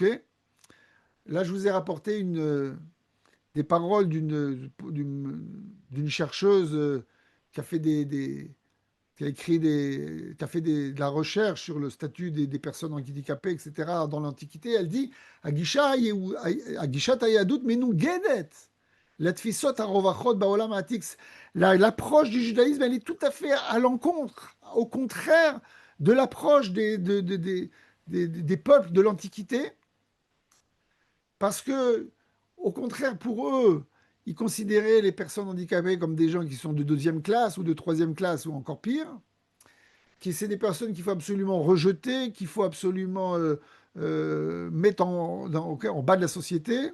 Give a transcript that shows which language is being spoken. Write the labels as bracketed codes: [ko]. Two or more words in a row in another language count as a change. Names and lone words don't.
[fr] Là, je vous ai rapporté des paroles d'une chercheuse qui a fait qui a écrit qui a fait de la recherche sur le statut des personnes handicapées, etc., dans l'Antiquité. Elle dit [he] גישת היהדות מנוגדת לתפיסות הרווחות בעולם העתיק. [fr] L'approche du judaïsme, elle est tout à fait à l'encontre, au contraire de l'approche des peuples de l'Antiquité, parce que, au contraire, pour eux, ils considéraient les personnes handicapées comme des gens qui sont de deuxième classe ou de troisième classe ou encore pire, qui c'est des personnes qu'il faut absolument rejeter, qu'il faut absolument mettre en bas de la société.